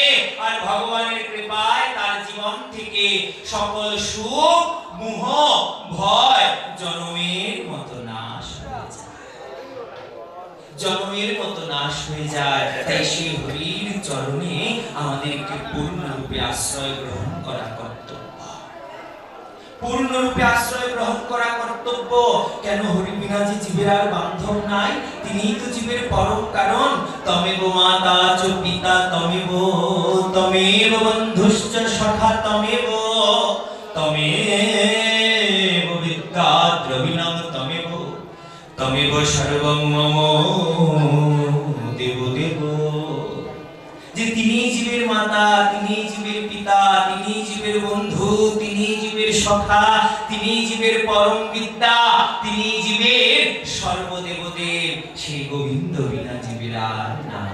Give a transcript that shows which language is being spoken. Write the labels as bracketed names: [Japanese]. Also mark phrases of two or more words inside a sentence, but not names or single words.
[Bangla] আর ভগবানের কৃপায় তার জীবন থেকে সকল সুখ, মোহ, ভয় জনমের মতো নাশ হয়ে যায়, জনমের মতো নাশ হয়ে যায়। তাই সেই হরির চরণে আমাদেরকে পূর্ণরূপে আশ্রয় গ্রহণ করা কর্তব্য, পূর্ণরূপে আশ্রয় গ্রহণ করা কর্তব্য। কেন? হরি বিনা যে জীবের আর বান্ধব নাই, তিনিই তো জীবের পরম কারণ। [Sanskrit] তমেব মাতা চ পিতা তমেব, তমেব বন্ধুশ্চ সখা তমেব, তমেব বিদ্যা দ্রবিণং তমেব, তমেব সর্বং মম দেব দেব। [Bangla] যে তিনি জীবের মাতা, তিনি জীবের পিতা, তিনি জীবের বন্ধু, তিনি জীবের সখা, তিনি জীবের পরম বিদ্যা, তিনি জীবের সর্বদেবদেব। সেই গোবিন্দ বিনা জীবের আর নাই।